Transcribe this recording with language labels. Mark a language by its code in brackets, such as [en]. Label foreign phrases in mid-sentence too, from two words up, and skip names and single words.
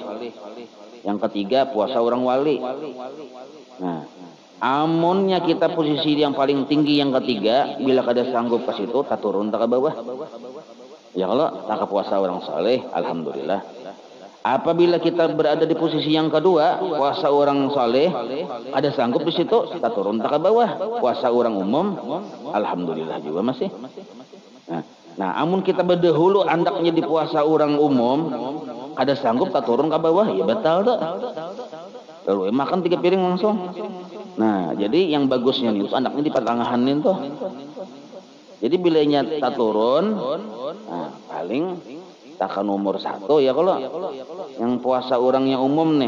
[id] Yang ketiga puasa orang wali. Nah, amunnya kita posisi yang paling tinggi yang ketiga, bila kada sanggup ke situ, tak turun tak ke bawah. Ya kalau tak ke puasa orang soleh, alhamdulillah. Apabila kita berada di posisi yang kedua, puasa orang soleh, ada sanggup di situ, kita turun tak ke bawah. Puasa orang umum, alhamdulillah juga masih. Nah, amun kita berdahulu andaknya di puasa orang umum, ada sanggup tak turun ke bawah, ya batal tak. Lalu makan 3 piring langsung. Nah, jadi yang bagusnya itu andaknya di pertengahan itu. Jadi bilanya tak turun, nah, paling takkan nomor 1 ya kalau yang puasa orang yang umum nih.